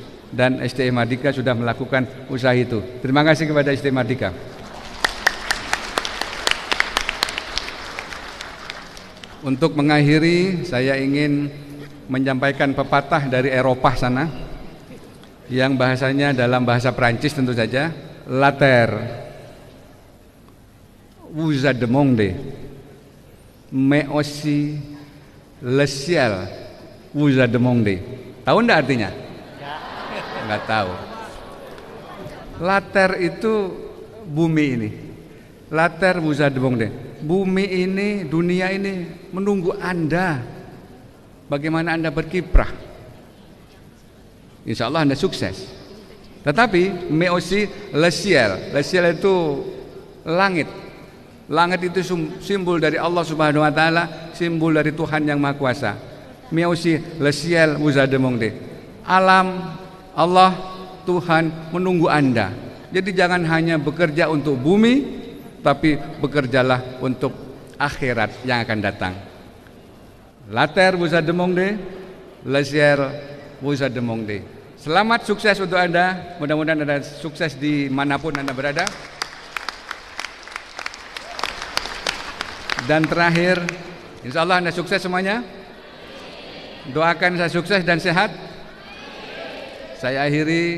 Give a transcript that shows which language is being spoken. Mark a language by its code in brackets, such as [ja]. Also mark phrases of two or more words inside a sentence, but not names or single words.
[id] Dan STI Mardika sudah melakukan usaha itu. Terima kasih kepada STI Mardika. Untuk mengakhiri, saya ingin menyampaikan pepatah dari Eropa sana yang bahasanya dalam bahasa Prancis tentu saja. [fr] La terre vous a demandé, mais aussi le ciel vous a demandé. [id] Tahu enggak artinya? Enggak tahu. [fr] La terre [id] itu bumi ini. [fr] La terre vous a demandé. [id] Bumi ini, dunia ini menunggu Anda. Bagaimana Anda berkiprah? [ar] إن شاء الله [id] Anda sukses. [fr] Tetapi mais aussi le ciel. Le ciel [id] itu langit. Langit itu simbol dari [ar] الله سبحانه وتعالى, [id] simbol dari Tuhan yang Maha Kuasa. [fr] Mais aussi le ciel vous a demandé. [id] Alam, Allah, Tuhan menunggu Anda. Jadi jangan hanya bekerja untuk bumi, tapi bekerjalah untuk akhirat yang akan datang. [fr] La terre vous a demandé, le ciel vous a demandé. [id] Selamat sukses untuk Anda. Mudah-mudahan Anda sukses dimanapun Anda berada. Dan terakhir, [ar] إن شاء الله [id] Anda sukses semuanya. Doakan saya sukses dan sehat. Saya akhiri.